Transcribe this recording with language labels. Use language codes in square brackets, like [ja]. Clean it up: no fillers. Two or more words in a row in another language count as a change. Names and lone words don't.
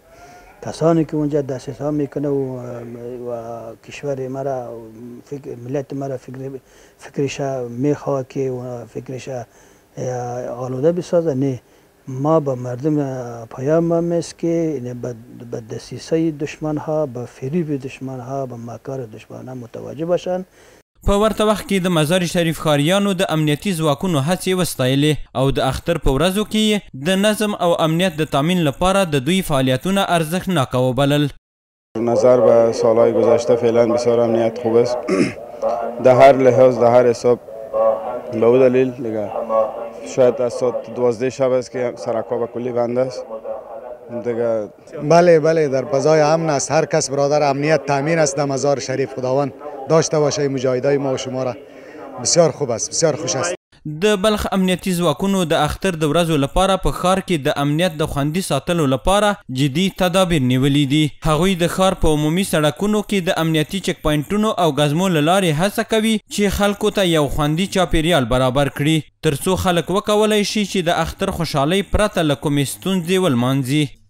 [fa] کسانی که اونجا دسترسی ها میکنه و کشور مرا ملت مرا فکرش میخواه که فکرش آلوده بسازه. نه، ما به مردم پیام است که به دسیسه دشمن ها، به فریب دشمن ها، به مکار دشمن ها متوجه باشند. [ps] په ورته وخت کې د مزار شریف ښاریانو د امنیتي ځواکونو هڅې وستایلې او د اختر په ورځو کې د نظم او امنیت د تامین لپاره د دوی فعالیتونه ارزښتناکه وبلل. [fa] نظر به سالهای گذشته فعلا بسیار امنیت خوب است. در هر لحاظ، در هر حساب. به او دلیل دیگه شاید از ساعت 12 شب است که سرک‌ها به کلی بند است دیگه. بله در فضای امن است. هر کس برادر امنیت تامین است در مزار شریف. خداوند داشته باشه مجاهدای ما و شما را. بسیار خوب است، بسیار خوش است. [ps] د بلخ امنیتي ځواکونو د اختر د ورځو لپاره په ښار کې د امنیت د خوندي ساتلو لپاره جدي تدابیر نیولي دي. هغوی د ښار په عمومي سړکونو کې د امنیتي چک پوینټونو او ګزمو له لارې هڅه کوي چې خلکو ته یو خوندي چاپیریال برابر کړي ترڅو خلک وکولی شي چې د اختر خوشحالۍ پرته له کومې ستونزې ولمانځي.